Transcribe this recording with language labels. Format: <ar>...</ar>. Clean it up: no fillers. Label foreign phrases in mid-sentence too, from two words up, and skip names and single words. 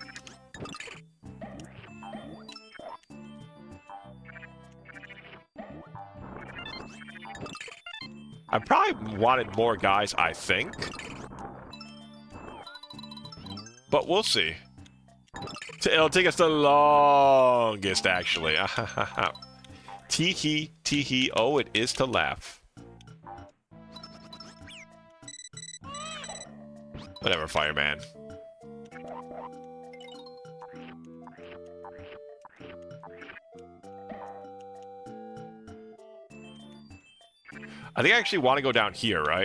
<en>I probably wanted more guys, I think. But we'll see. It'll take us the longest, actually. Tee-hee, tee-hee. Oh, it is to laugh. Whatever, fireman. I think I actually want to go down here, right?</en>